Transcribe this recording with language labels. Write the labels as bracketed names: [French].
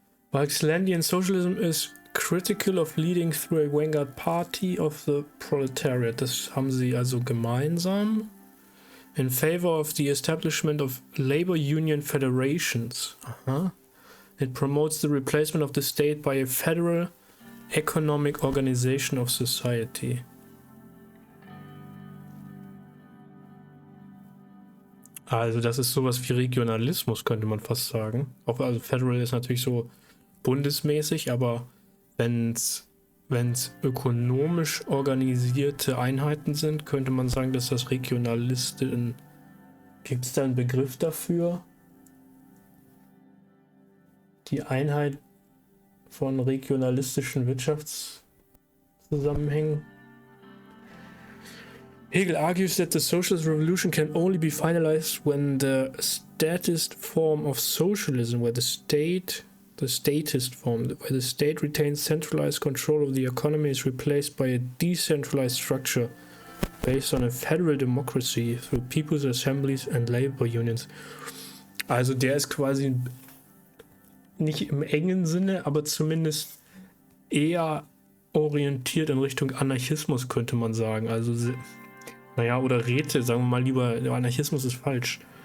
[English] Walkslandian socialism is critical of leading through a vanguard party of the proletariat. [German] Das haben sie also gemeinsam. [English] In favor of the establishment of labor union federations. [German] Aha. [English] It promotes the replacement of the state by a federal economic organization of society. [German] Also das ist sowas wie Regionalismus, könnte man fast sagen. Auch, also Federal ist natürlich so bundesmäßig, aber wenn es ökonomisch organisierte Einheiten sind, könnte man sagen, dass das Regionalisten Gibt es da einen Begriff dafür? Die Einheit von regionalistischen Wirtschaftszusammenhängen? [English] Hegel argues that the socialist revolution can only be finalized when the statist form of socialism, where the statist form, where the state retains centralized control of the economy, is replaced by a decentralized structure based on a federal democracy through people's assemblies and labor unions. [German] Also der ist quasi nicht im engen Sinne, aber zumindest eher orientiert in Richtung Anarchismus, könnte man sagen. Also, naja, oder Räte, sagen wir mal lieber, Anarchismus ist falsch.